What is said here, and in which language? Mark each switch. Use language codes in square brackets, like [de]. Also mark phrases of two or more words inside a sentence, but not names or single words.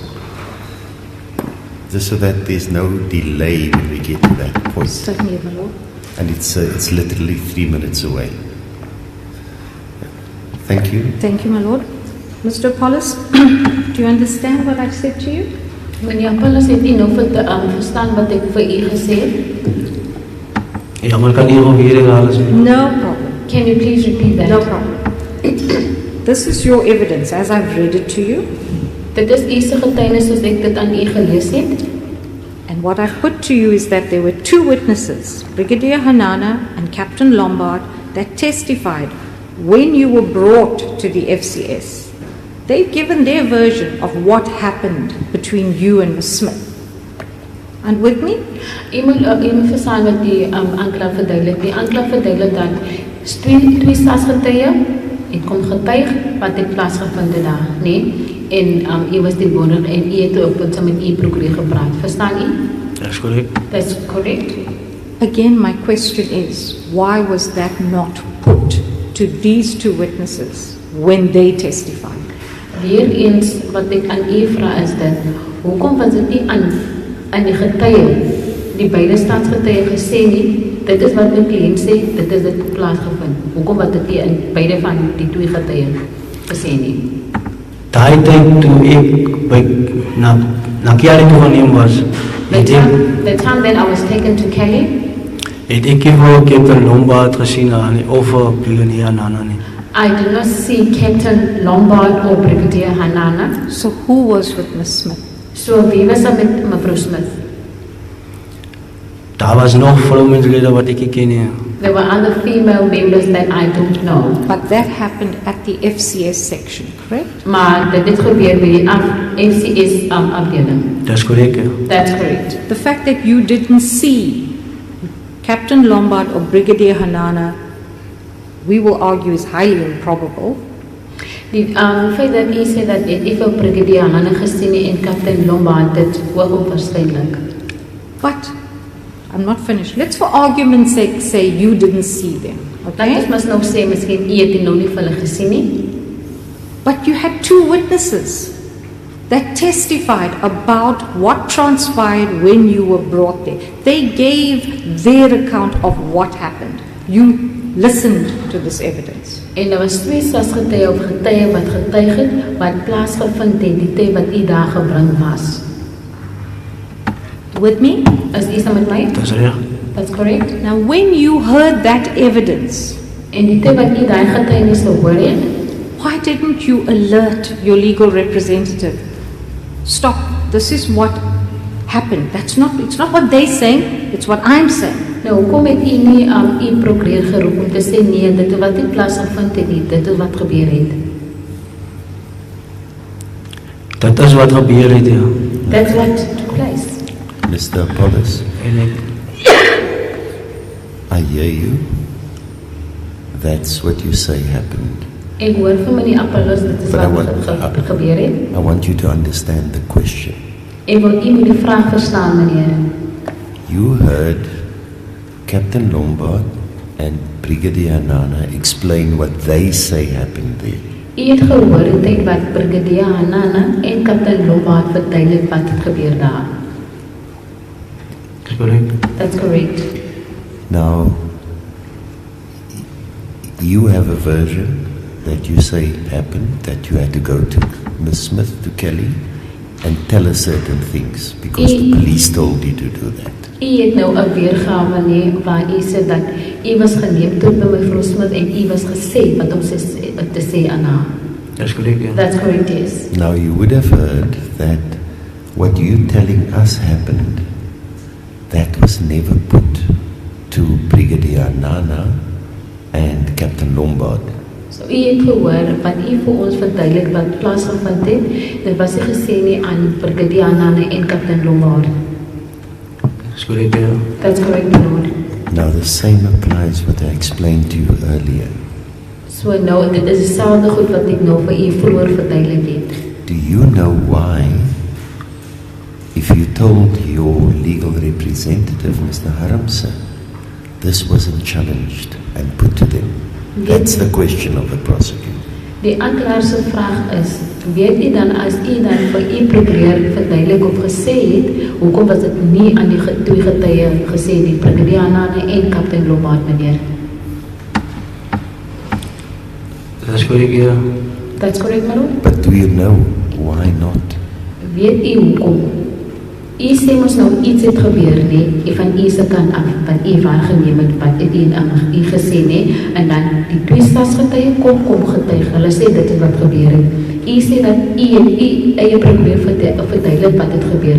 [en] Just so that there's no delay when we get to that point. Certainly, my Lord. And it's literally 3 minutes away. Thank you. Thank you, my Lord. Mr. Apollos, do you understand what I've said to you? [af] Meneer Apollos, het u nou verstaan wat ek vir u gesê het? Ja, maar kan hier ook weer herhalen? [en] No problem. Can you please repeat that? No problem. This is your evidence as I've read it to you. [af] Dit is u se getuienis soos ek dit aan u gelees het. [en] And what I've put to you is that there were two witnesses, Brigadier Hanana and Captain Lombard, that testified when you were brought to the FCS. They've given their version of what happened between you and Ms. Smith. And with me? [af] U moet verstaan wat die aanklaer verduidelik. Die aanklaer verduidelik dat twee staatsgetuie en kom getuig wat het plaasgevind het daar, nee? En u was die woner en u het ook saam met u prokureur gepraat. Verstaan u? [en] That's correct. That's correct. Again, my question is, why was that not put to these two witnesses when they testified? [af] Weer eens wat ek aan u vra is dit, hoekom was dit nie aan die getuie, die beide staatsgetuie gesê nie, dit is wat my kliënt sê, dit is dit plaasgevind. Hoekom wat dit nie in beide van die twee getuie gesê nie? Daai tyd toe ek na Kiali toe geneem was, [en] The time that I was taken to Kelly, [af] het ek vir Captain Lombard gesien aan die over Brigadier Hanana nie. [en] I did not see Captain Lombard or Brigadier Hanana. So who was with Ms. Smith? [af] So wie was met mevrou Smith? Daar was nog vrouwenlede wat ek ken nie. There were other female members that I don't know. [en] But that happened at the FCS section, correct? [af] Maar dit gebeur by die FCS afdeling. [en] That's correct. Ja. That's correct. The fact that you didn't see Captain Lombard or Brigadier Hanana, we will argue is highly improbable. [af] Die feit dat u sê dat ek vir Brigadier Hanana gesien het en Captain Lombard, dit hoog onwaarskynlik. [en] But I'm not finished. Let's for argument's sake say you didn't see them. [af] Dat [en] Okay? [af] is nou sê miskien u het nou nie vir hulle gesien nie. [en] But you had two witnesses that testified about what transpired when you were brought there. They gave their account of what happened. You listened to this evidence. [af] En daar was twee staatsgetuie of getuie wat getuig het wat plaasgevind het die tyd wat u daar gebring was. [en] With me? [af] Is u saam met my? [en] That's reg. That's correct. Now, when you heard that evidence, [af] En die tyd wat u daai getuienis gehoor het, [en] why didn't you alert your legal representative? Stop. This is what happened. It's not what they're saying, it's what I'm saying. [af] nou hoekom het u nie u prokureur geroep om te sê nee, dit wat nie plaasgevind het nie, dit is wat gebeur het. Dat is wat gebeur het, ja. [en] That's what took place. Mr. Apollos, [af] En ek, [en] I hear you. That's what you say happened. [af] Ek hoor van meneer Apollos, dit is [en] But I [af] wat gebeur het. [en] I want you to understand the question. [af] Ek wil u moet die vraag verstaan, meneer. [en] You heard Captain Lombard and Brigadier Hanana explain what they say happened there. [af] U het gehoor die tyd wat Brigadier Hanana en Captain Lombard verduidelik wat het gebeur daar. [en] is correct. That's correct. Now, you have a version that you say happened, that you had to go to Ms. Smith, to Kelly, and tell her certain things, because the police told you to do that. [af] U het nou 'n weergawe nee waar u sê dat u was geneem tot by mevrou Smith en u was gesê wat om te sê aan haar. [en] That's correct, ja. That's correct, yes. Now, you would have heard that what you telling us happened, that was never put to Brigadier Hanana and Captain Lombard. [af] So u het gehoor wat u vir ons verduidelik wat plaasgevind het. Dit was nie gesê nie aan Brigadier Anane en Kaptein Lombard. [en] That's correct, yeah. That's correct, my lord. Now the same applies what I explained to you earlier. [af] So nou, dit is dieselfde goed wat ek nou vir u vroeër verduidelik het. [en] Do you know why, if you told your legal representative, Mr. Haramse, this wasn't challenged and put to them? That's the question of the prosecutor. [af] Die aanklaer se vraag is, weet u dan as u dan vir u prokureur verduidelik of gesê het, hoekom was dit nie aan die twee getuie gesê nie, Brigadier Anane en Kaptein Lombard, meneer? [en] That's correct, yeah. That's correct, my lord? But do you know why not? [af] Weet u hoekom? U sê mos nou iets het gebeur nie, van u se kant af, wat u waargeneem het, wat u gesê nie, en dan die twee stadsgetuie kom getuig, hulle sê dit is wat gebeur het. U sê dat u eie probeer verduidelik wat het gebeur.